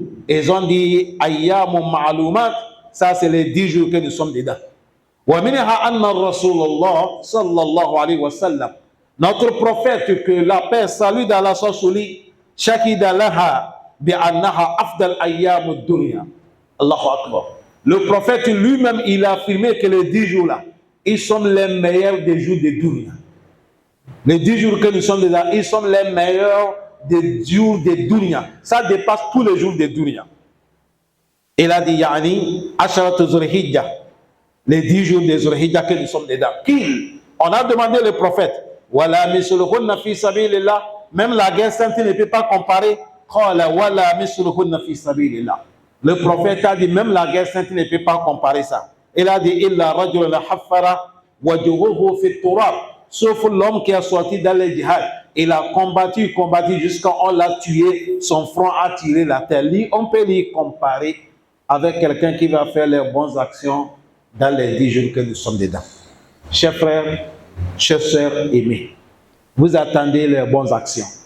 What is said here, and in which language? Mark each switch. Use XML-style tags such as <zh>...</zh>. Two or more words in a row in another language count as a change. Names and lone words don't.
<fr>Ils ont dit</fr> <ar>أيام معلومات,</ar> <fr>ça c'est les 10 jours que nous sommes dedans.</fr> <ar>ومنها أن رسول الله صلى الله عليه وسلم,</ar> <fr>notre prophète, que la paix, salut d'Allah soit sur lui,</fr> <ar>شهد لها بأنها أفضل أيام الدنيا. الله أكبر.</ar> <fr>Le prophète lui-même, il a affirmé que les 10 jours-là, ils sont les meilleurs des jours de dunya. Les 10 jours que nous sommes dedans, ils sont les meilleurs des jours de dunya. Ça dépasse tous les jours de dunya. Il a dit,</fr> <ar>يعني عشرة ذي الحجة,</ar> <fr>les 10 jours de Zulhijjah que nous sommes dedans. On a demandé le prophète,</fr> <ar>ولا مثلهن في سبيل الله,</ar> <fr>même la guerre sainte ne peut pas comparer.</fr> <ar>قال ولا مثلهن في سبيل الله.</ar> <fr>Le prophète a dit, même la guerre sainte ne peut pas comparer ça. Il a dit,</fr> <ar>إلا رجل عفر وجهه في التراب.</ar> <fr>Sauf l'homme qui a sorti dans le djihad. Il a combattu jusqu'à on l'a tué, son front a tiré la terre. On peut lui comparer avec quelqu'un qui va faire les bonnes actions dans les 10 jours que nous sommes dedans. Chers frères, chers sœurs aimés, vous attendez les bonnes actions.</fr>